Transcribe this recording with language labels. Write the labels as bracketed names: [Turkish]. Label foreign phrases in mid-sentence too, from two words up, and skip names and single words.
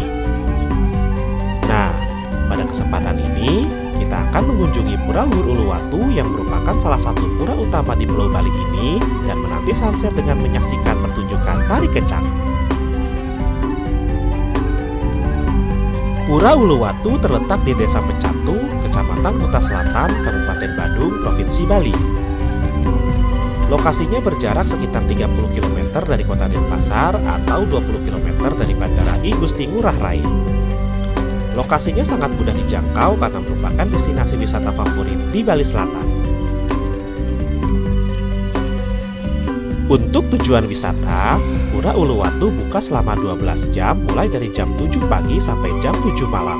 [Indonesian] Nah, pada kesempatan ini, kita akan mengunjungi Pura Luhur Uluwatu yang merupakan salah satu pura utama di Pulau Bali ini dan menanti sunset dengan menyaksikan pertunjukan tari kecak. Pura Uluwatu terletak di Desa Pecatu, Kecamatan Kuta Selatan, Kabupaten Badung, Provinsi Bali. Lokasinya berjarak sekitar 30 km dari kota Denpasar atau 20 km dari Bandara I Gusti Ngurah Rai. Lokasinya sangat mudah dijangkau karena merupakan destinasi wisata favorit di Bali Selatan. Untuk tujuan wisata, Pura Uluwatu buka selama 12 jam mulai dari jam 7 pagi sampai jam 7 malam.